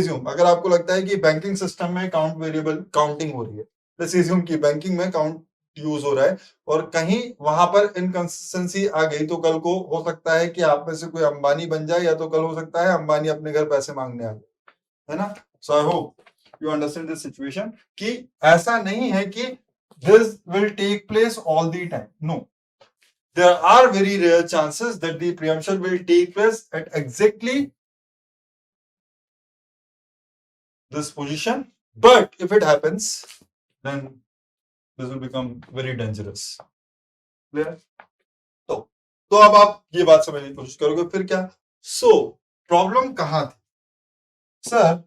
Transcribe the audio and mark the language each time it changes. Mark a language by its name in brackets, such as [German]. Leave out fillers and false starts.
[Hindi] अगर आपको लगता है कि बैंकिंग सिस्टम में काउंट वेरिएबल काउंटिंग हो रही है, कि बैंकिंग में काउंट यूज हो रहा है और कहीं वहां पर इनकंसिस्टेंसी आ गई, तो कल को हो सकता है कि आप में से कोई अंबानी बन जाए, या तो कल हो सकता है अंबानी अपने घर पैसे मांगने आ जाए, है ना? [English] so I hope you understand this situation [Hindi] कि ऐसा नहीं है कि [English] this will take place all the time. No, there are very rare chances that the preemption will take place at exactly this position, but if it happens, then this will become very dangerous. Clear? [Hindi] तो अब आप ये बात समझने की कोशिश करोगे फिर क्या? प्रॉब्लम कहां थी सर?